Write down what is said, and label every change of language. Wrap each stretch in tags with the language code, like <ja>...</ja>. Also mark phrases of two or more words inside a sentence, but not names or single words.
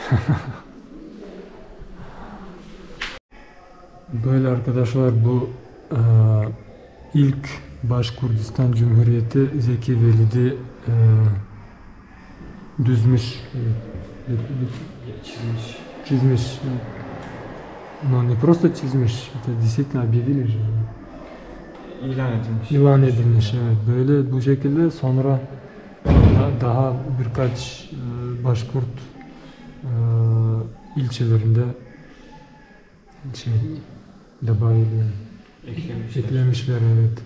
<tr>Böyle arkadaşlar, bu ilk Başkurdistan Cumhuriyeti Zeki Velidi düzmüş, çizmiş.</tr> <ru>Но не просто çizmiş, это действительно объявили же.</ru> <tr>İlan edilmiş, evet. Böyle bu şekilde sonra daha birkaç Başkurt ilçelerinde eklemişler, evet.</tr>